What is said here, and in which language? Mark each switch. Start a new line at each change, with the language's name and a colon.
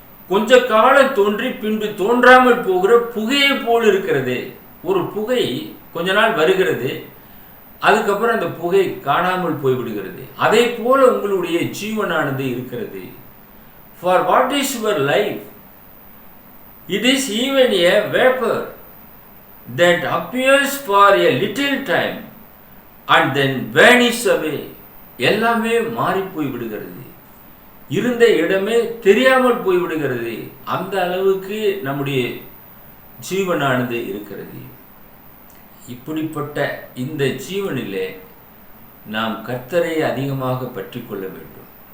Tamil: கொஞ்ச காலம் தோன்றி பின்பு தோன்றாமல் போகிற புகையை போல் இருக்கிறதே. ஒரு புகை கொஞ்ச நாள் வருகிறது, அதுக்கப்புறம் அந்த புகை காணாமல் போய்விடுகிறது. அதே போல உங்களுடைய ஜீவனானது இருக்கிறது.
English: For what is your life? It is even a vapor that appears for a little time and then vanishes away.
Tamil: எல்லாமே மாறி போய் விடுகிறது, இருந்த இடமே தெரியாமல் போய்விடுகிறது. அந்த அளவுக்கு நம்முடைய ஜீவனானது இருக்கிறது. இப்படிப்பட்ட இந்த ஜீவனிலே நாம் கர்த்தரை அதிகமாக பற்றி கொள்ள வேண்டும்.